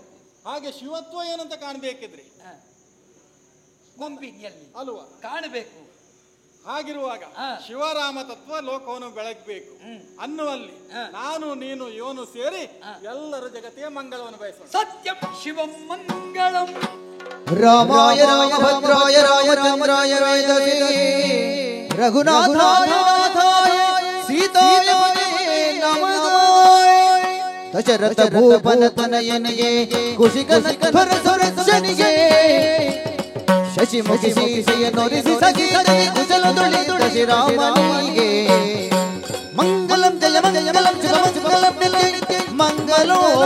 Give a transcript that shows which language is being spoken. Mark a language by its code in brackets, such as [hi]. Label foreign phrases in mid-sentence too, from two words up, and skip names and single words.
[kn] ಹಾಗೆ ಶಿವತ್ವ ಏನಂತ ಕಾಣಬೇಕಿದ್ರೆ ಕೊಂಬಿನಿಯಲ್ಲಿ ಅಲ್ವಾ ಕಾಣಬೇಕು. ಹಾಗಿರುವಾಗ ಶಿವರಾಮ ತತ್ವ ಲೋಕವನ್ನು ಬೆಳಗಬೇಕು ಅನ್ನುವಲ್ಲಿ ನಾನು ನೀನು ಇವನು ಸೇರಿ ಎಲ್ಲರೂ ಜಗತ್ತಿಗೆ ಮಂಗಳವನ್ನು ಬಯಸೋಣ. [sa] ಸತ್ಯಂ ಶಿವಂ ಮಂಗಳಂ. ರಾಮಾಯ ರಾಮಭದ್ರಾಯ ರಾಮಚಂದ್ರಾಯ ವೇದವೇ ರಘುನಾಥಾಯ ಸೀತಾಯ ನಮಃ. [kn] ದಶರಥ ಭೂಪನ ತನಯನಿಗೆ ಕುಶಿಕರ ಸುರಕ್ಷನಿಗೆ ಶಶಿಮುಖಿ ಸೀತೆಯನ್ನೊರಿಸಿ ಸಖಿಯರಿಗೆ ಕುಶಲದೊಳಿದ ಶ್ರೀರಾಮನಿಗೆ ಮಂಗಲಂ ಜಯ ಮಂಗಲಂ ಶುಭಮಂಗಲಂ ನಿತ್ಯ ಮಂಗಲೋ.